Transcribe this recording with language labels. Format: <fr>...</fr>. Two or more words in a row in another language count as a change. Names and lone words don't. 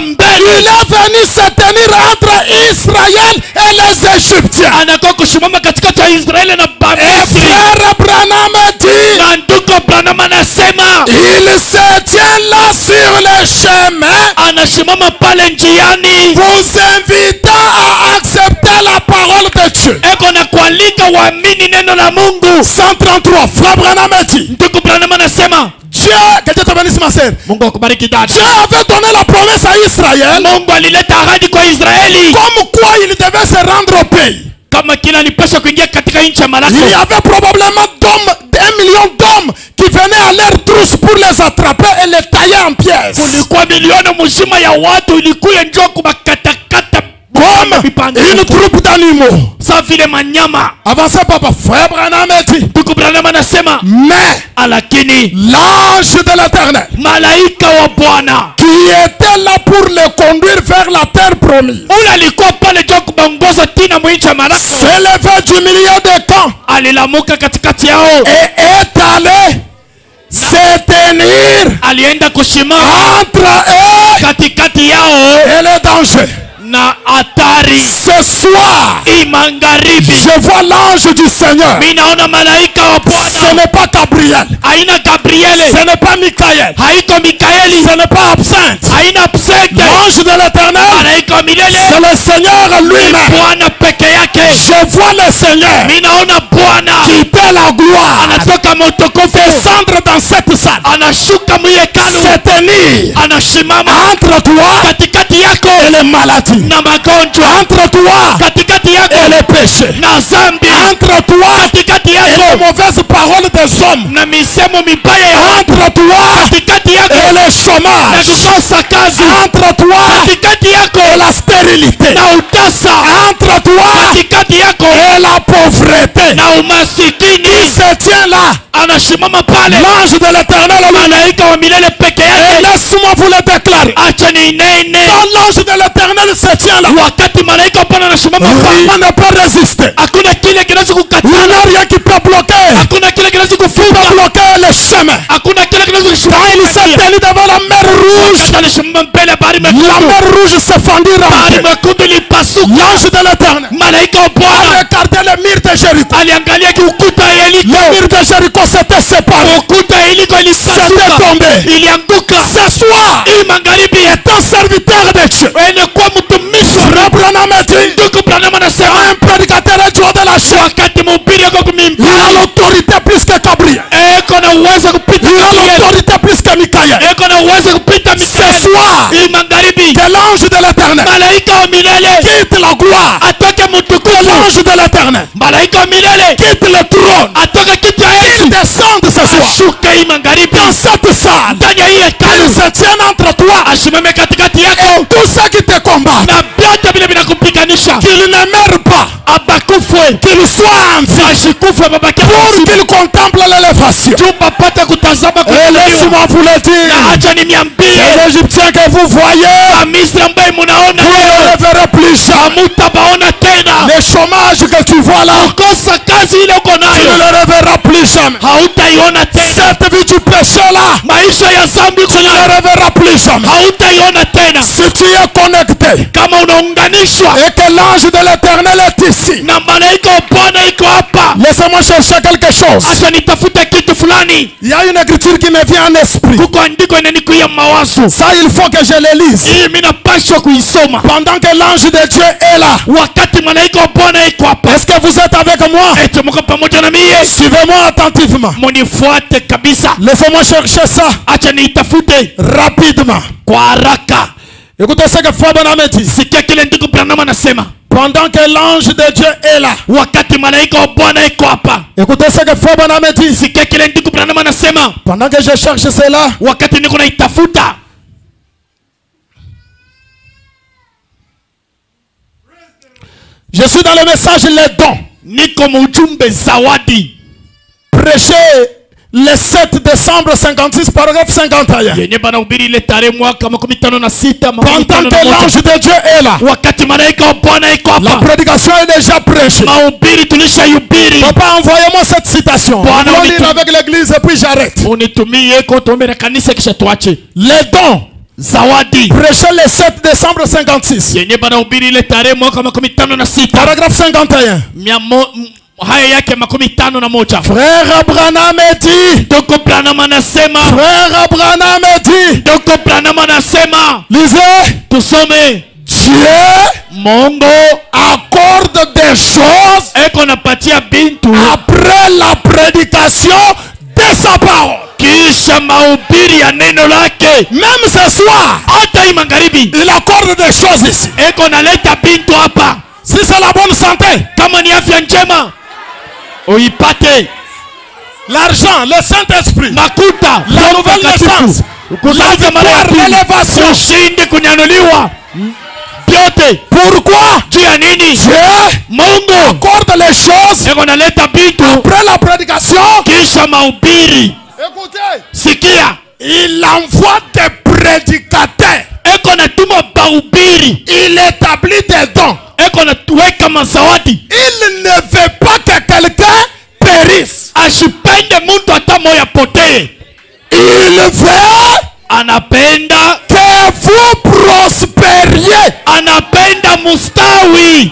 <fr>Il</fr> <sw>mbele,</sw> <fr>est venu se tenir entre Israël et les Égyptiens.</fr> <sw>anakuwa kusimama katikati ya Israeli na</sw> <fr>Et</fr> <sw>Misri.</sw> <fr>frère Branham dit,</fr> <sw>Na ndugu Branham anasema</sw> <fr>il se tient là sur le chemin,</fr> <sw>anasimama pale njiani,</sw> <fr>vous invitant à accepter la parole de Dieu.</fr> <sw>eko na kualika waamini neno la Mungu. 133,</sw> <fr>frère Branham dit,</fr> <sw>Ndugu Branham anasema</sw> <fr>Dieu, que Dieu te bénisse ma sœur,</fr> <sw>Mungu akubariki dada.</sw> <fr>Dieu avait donné la promesse à Israël,</fr> <sw>Mungu alileta ahadi kwa Israeli</sw> <fr>comme quoi il devait se rendre au pays.</fr> <sw>kama kila alipaswa kuingia katika nchi ya malako.</sw> <fr>Il y avait probablement 1 million d'hommes qui venaient à leur trousse pour les attraper et les tailler en pièces.</fr> <sw>Kulikuwa milioni mzima ya watu ilikuwa njoo kubakatakata</sw> <fr>Comme une troupe d'animaux.</fr> <sw>sa vile manyama.</sw> <fr>Avancez papa, frère Branham dit,</fr> <sw>Ndugu Branham anasema</sw> <fr>mais</fr> <sw>lakini</sw> <fr>l'ange de l'Éternel</fr> <sw>malaika wa Bwana</sw> <fr>qui était là pour les conduire vers la terre promise</fr> <sw>ule alikuwa pale juu kubaongoza tina mwinchi ya malako,</sw> <fr>s'est levé du milieu des camps</fr> <sw>alilamuka katikati yao,</sw> <fr>et est allé se tenir</fr> <sw>alienda kushimama</sw> <fr>entre eux</fr> <sw>katikati yao</sw> <fr>et le danger.</fr> <sw>na hatari.</sw> <fr>Ce soir,</fr> <sw>Magharibi</sw> <fr>je vois l'ange du Seigneur.</fr> <sw>mimi naona malaika wa</sw> <fr>Ce</fr> <sw>Bwana,</sw> <fr>n'est pas Gabriel,</fr> <sw>haina Gabriele,</sw> <fr>ce n'est pas Michael,</fr> <sw>haiko Mikaeli,</sw> <fr>ce n'est pas Absinthe.</fr> <sw>haina Absente,</sw> <fr>L'ange de l'Éternel,</fr> <sw>malaika wa milele</sw> <fr>c'est le Seigneur</fr> <sw>ni</sw> <fr>lui-même.</fr> <sw>Bwana peke yake.</sw> <fr>Je vois le Seigneur</fr> <sw>Mimi naona Bwana</sw> <fr>quitter la gloire,</fr> <sw>anatoka mtukufu,</sw> <fr>descendre dans cette salle,</fr> <sw>anashuka mwihekalu,</sw> <fr>se tenir</fr> <sw>anasimama</sw> <fr>entre toi</fr> <sw>katikati yako</sw> <fr>et les maladies.</fr> <sw>na magonjwa.</sw> <fr>Entre toi</fr> <sw>Katikati yako</sw> <fr>et les péchés.</fr> <sw>na zambi.</sw> <fr>Entre toi</fr> <sw>Katikati</sw> <fr>et</fr> <sw>yako</sw> <fr>les mauvaises paroles des hommes.</fr> <sw>na misemo mibaya ya watu.</sw> <fr>Entre toi</fr> <sw>Katikati yako</sw> <fr>et le</fr> <sw>na</sw> <fr>chômage.</fr> <sw>kukosa kazi.</sw> <fr>Entre toi</fr> <sw>Katikati yako</sw> <fr>et la stérilité.</fr> <sw>na utasa.</sw> <fr>Entre toi</fr> <sw>Katikati yako</sw> <fr>et la pauvreté.</fr> <sw>na umasikini.</sw> <fr>Il se tient là.</fr> <sw>Anashimama pale</sw> <fr>L'ange de l'Éternel.</fr> <sw>malaika wa milele peke</sw> <fr>Et</fr> <sw>yake.</sw> <fr>laisse-moi vous le déclarer.</fr> <sw>Acha ninene.</sw> <fr>Quand l'ange de l'Éternel se tient là,</fr> <sw>Wakati malaika wa Bwana anashimama pale,</sw> <fr>rien ne peut résister.</fr> <sw>hakuna kile kinaweza</sw> <fr>Il n'y</fr> <sw>kukataa.</sw> <fr>a rien qui peut bloquer.</fr> <sw>Hakuna kile kinaweza</sw> <fr>Qui</fr> <sw>kufunga.</sw> <fr>peut bloquer le chemin.</fr> <sw>Hakuna kile kinaweza</sw> <fr>Quand il s'est</fr> <sw>kushika.</sw> <fr>tenu devant la mer rouge,</fr> <sw>Wakati anashimama mbele ya bahari</sw> <fr>la</fr> <sw>mekundu,</sw> <fr>mer rouge se fendit en</fr> <sw>bahari</sw> <fr>deux.</fr> <sw>mekundu ilipasuka.</sw> <fr>L'ange de l'Éternel</fr> <sw>Malaika wa</sw> <fr>a</fr> <sw>Bwana</sw> <fr>regardé les murs de Jéricho.</fr> <sw>aliangalia ukuta ya</sw> <fr>Les</fr> <sw>Yeriko.</sw> <fr>murs de Jéricho s'étaient séparés.</fr> <sw>Ukuta ya Yeriko</sw> <fr>C'était</fr> <sw>ilipasuka,</sw> <fr>tombé.</fr> <sw>ilianguka.</sw> <fr>Ce soir,</fr> <sw>Hii magharibi</sw> <fr>est un serviteur de Dieu.</fr> <sw>ene kwa mtumishi wa</sw> <fr>Frère Branham a dit,</fr> <sw>ndugu Branham anasema</sw> <fr>un prédicateur est Dieu de la chair.</fr> <sw>wakati mhubiri yako</sw> <fr>Il a</fr> <sw>kumimbari</sw> <fr>l'autorité plus que Gabriel.</fr> <sw>eko na uwezo kupita</sw> <fr>Il a Gabriel. l'autorité plus que Michael.</fr> <sw>Eko na uwezo kupita</sw> <fr>Ce Mikaeli. soir,</fr> <sw>Hii magharibi</sw> <fr>que l'ange de l'Éternel</fr> <sw>malaika wa milele</sw> <fr>quitte la gloire.</fr> <sw>atoke</sw> <fr>Que</fr> <sw>mtukufu.</sw> <fr>l'ange de l'Éternel</fr> <sw>Malaika wa milele</sw> <fr>quitte le trône.</fr> <sw>atoke kiti ya</sw> <fr>Il Yesu descende ce soir</fr> <sw>ashuke hii magharibi</sw> <fr>dans cette salle.</fr> <sw>ndani ya hii</sw> <fr>Il</fr> <sw>hekalu,</sw> <fr>se tient entre toi</fr> <sw>asimame katikati</sw> <fr>et</fr> <sw>yako</sw> <fr>tous ceux qui te combattent.</fr> <sw>na vyote vile vinakupiganisha,</sw> <fr>Qu'il ne meure pas.</fr> <sw>abakufwe</sw> <fr>Qu'il soit en vie.</fr> <sw>asikufe, babake</sw> <fr>Pour qu'il contemple l'élévation.</fr> <sw>juu papate kutazama</sw> <fr>Et</fr> <sw>kuinuliwa.</sw> <fr>laissez-moi vous le dire.</fr> <sw>Na acha niniambie,</sw> <fr>Les Égyptiens que vous voyez,</fr> <sw>Wamisri ambaye munaona</sw> <fr>vous</fr> <sw>leo</sw> <fr>ne les verrez plus jamais.</fr> <sw>hamutabaona tena.</sw> <fr>Les chômages que tu vois là,</fr> <sw>Kosa kazi ile uko</sw> <fr>tu ne</fr> <sw>nayo</sw> <fr>les reverras plus jamais.</fr> <sw>hautaiona tena.</sw> <fr>Cette vie du péché là,</fr> <sw>Maisha ya zambi</sw> <fr>tu ne</fr> <sw>kuna</sw> <fr>les reverras plus jamais.</fr> <sw>hautaiona tena.</sw> <fr>Si tu es connecté</fr> <sw>Kama unaunganishwa</sw> <fr>et que l'ange de l'Éternel est ici,</fr> <sw>na malaika wa Bwana iko hapa,</sw> <fr>laissez-moi chercher quelque chose.</fr> <sw>acha nitafute kitu fulani.</sw> <fr>Il y a une écriture qui me vient en esprit.</fr> <sw>Kuko andiko inanikuia mawazo</sw> <fr>Ça, il faut que je le lise.</fr> <sw>hii, mimi napaswa kuisoma</sw> <fr>Pendant que l'ange de Dieu est là.</fr> <sw>wakati malaika wa Bwana iko hapa.</sw> <fr>Est-ce que vous êtes avec moi?</fr> <sw>Eti mko pamoja na mimi?</sw> <fr>Suivez-moi attentivement.</fr> <sw>Munifuate kabisa,</sw> <fr>Laissez-moi chercher ça</fr> <sw>acha niitafute</sw> <fr>rapidement.</fr> <sw>kwa haraka.</sw> <fr>Écoutez ce que Frère Branham dit.</fr> <sw>Sikia kile ndugu Branham anasema,</sw> <fr>Pendant que l'ange de Dieu est là.</fr> <sw>wakati malaika wa Bwana iko hapa.</sw> <fr>Écoutez ce que Frère Branham dit.</fr> <sw>Sikia kile ndugu Branham anasema,</sw> <fr>Pendant que je cherche cela,</fr> <sw>wakati niko naitafuta,</sw> <fr>je suis dans le message les dons.</fr> <sw>niko mujumbe zawadi</sw> <fr>Prêché le 7 décembre 56, paragraphe 51.</fr> <sw>yenye banahubiri ile tarehe mwaka 56</sw> <fr>Pendant que l'ange de Dieu est là,</fr> <sw>wakati malaika wa Bwana iko</sw> <fr>la</fr> <sw>hapa.</sw> <fr>prédication est déjà prêchée.</fr> <sw>Mahubiri tulishahubiri.</sw> <fr>Papa, envoyez-moi cette citation.</fr> <sw>Bwana,</sw> <fr>Je vais</fr> <sw>unitum-</sw> <fr>lire avec l'église et puis j'arrête.</fr> <sw>Unitumie ko tuombe na kanisa kisha tuache.</sw> <fr>Les dons.</fr> <sw>Zawadi</sw> <fr>Prêché le 7 décembre 56.</fr> <sw>yenye banahubiri ile tarehe mwaka 56</sw> <fr>Paragraphe 51.</fr> <sw>haya yake 51.</sw> <fr>Frère Branham dit.</fr> <sw>Doko Branham anasema,</sw> <fr>Frère Branham dit.</fr> <sw>Doko Branham anasema,</sw> <fr>Lisez.</fr> <sw>tusome,</sw> <fr>Dieu</fr> <sw>Mungu</sw> <fr>accorde des choses</fr> <sw>eko napatia bintu</sw> <fr>après la prédication de sa parole.</fr> <sw>kisha mahubiri ya neno lake.</sw> <fr>Même ce soir,</fr> <sw>Hata hii magharibi</sw> <fr>il accorde des choses ici.</fr> <sw>eko naleta bintu hapa.</sw> <fr>Si c'est la bonne santé,</fr> <sw>Kama ni afya njema uipate,</sw> <fr>l'argent, le Saint-Esprit,</fr> <sw>makuta,</sw> <fr>la nouvelle naissance, la victoire, l'élévation.</fr> <sw>ushindi, kunyanuliwa, vyote</sw> <fr>Pourquoi</fr> <sw>juu ya nini?</sw> <fr>Dieu</fr> <sw>Mungu</sw> <fr>accorde les choses</fr> <sw>eko naleta bintu</sw> <fr>après la prédication?</fr> <sw>kisha mahubiri.</sw> <fr>Écoutez,</fr> <sw>Sikia,</sw> <fr>il envoie des prédicateurs.</fr> <sw>eko natuma bahubiri,</sw> <fr>Il établit des dons.</fr> <sw>eko natuweka mazawadi.</sw> <fr>Il ne veut pas que quelqu'un périsse.</fr> <sw>Asipende mtu hata moya potee,</sw> <fr>Il veut</fr> <sw>anapenda</sw> <fr>que vous prospériez.</fr> <sw>anapenda mustawi.</sw>